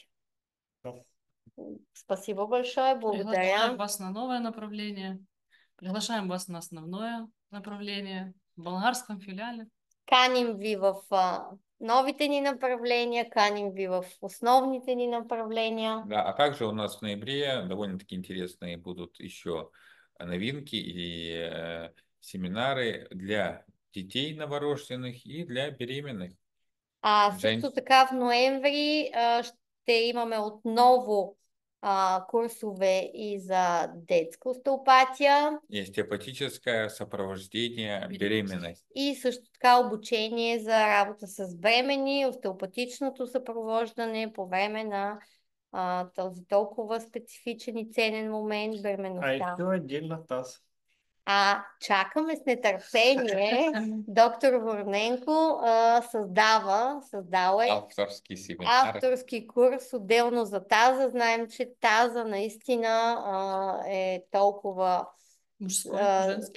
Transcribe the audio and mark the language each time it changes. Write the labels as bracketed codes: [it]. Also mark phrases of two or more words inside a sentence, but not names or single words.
[ru] Да. Спасибо большое, благодаря. Приглашаем вас на новое направление. Приглашаем вас на основное направление в болгарском филиале. [bg] Каним ви в новите ни направления, каним ви в основните ни направления. [ru] Да, а также у нас в ноябре довольно-таки интересные будут еще новинки и семинары для детей новорожденных и для беременных. [bg] Също така в ноември ще имаме отново курсове и за детска остеопатия [ru] И остеопатическое сопровождение беременности. [bg] и също така обучение за работа с бремени, остеопатичното съпровождане по време на този толкова специфичен и ценен момент, [ru] А [bg] бременността. [ru] еще отдельно таз. [bg] Чакаме с нетърпение. Доктор Вороненко създал е [ru] Авторский семинар. [bg] авторски курс отделно за таза. Знаем, че таза наистина е толкова [ru] Мужской, женский.